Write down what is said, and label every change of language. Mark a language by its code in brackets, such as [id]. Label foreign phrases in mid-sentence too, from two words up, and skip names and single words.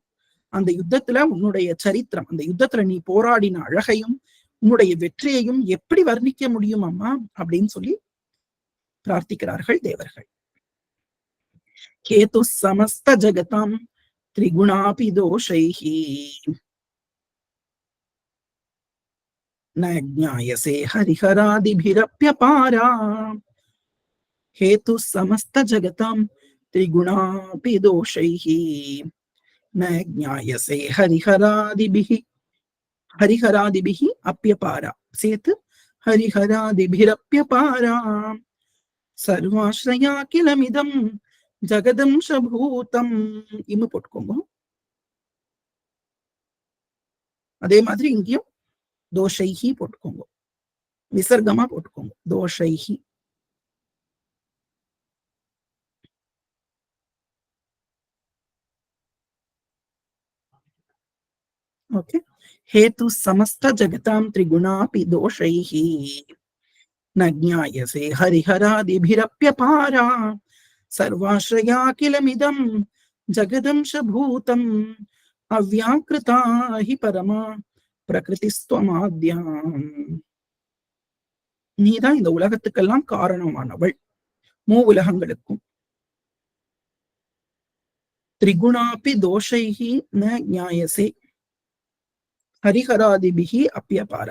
[ta] அந்த யுத்தத்துல உன்னுடைய சரித்திரம், அந்த யுத்தத்துல நீ போராடின அழகையும் உன்னுடைய வெற்றியையும் எப்படி வர்ணிக்க முடியும் அம்மா அப்படின்னு சொல்லி பிரார்த்திக்கிறார்கள் தேவர்கள். [sa] केतु समस्त जगतां त्रिगुणापि दोषैः न ज्ञायसे हरिहरादिभिरप्यपारा. हेतु समस्त जगतां त्रिगुणापि दोषैः न ज्ञायसे हरिहरादिभिः अप्यपारा चेत् हरिहरादिभिरप्यपारा सर्वाश्रया किलमिदं ஜகதம்சபூதம். [ta] இம்மு போட்டுக்கோங்க. அதே மாதிரி இங்கேயும் தோஷைஹி போட்டுக்கோங்க, விசர்க்கமா போட்டுக்கோங்க, தோஷைஹி. ओके. [sa] हेतु समस्त जगतां त्रिगुणापि दोषैः न ज्ञायसे हरिहरादिभिरप्यपारा सर्वाश्रया किलमिदं जगदंशभूतम् अव्याकृता हि परमा பிரகிருதிஸ்துவமாத்யாம். [ta] நீதான் இந்த உலகத்துக்கெல்லாம் காரணமானவள், மூ உலகங்களுக்கும். [sa] त्रिगुणापि दोषैः न ज्ञायसे हरिहरादिभिः अप्यपारा.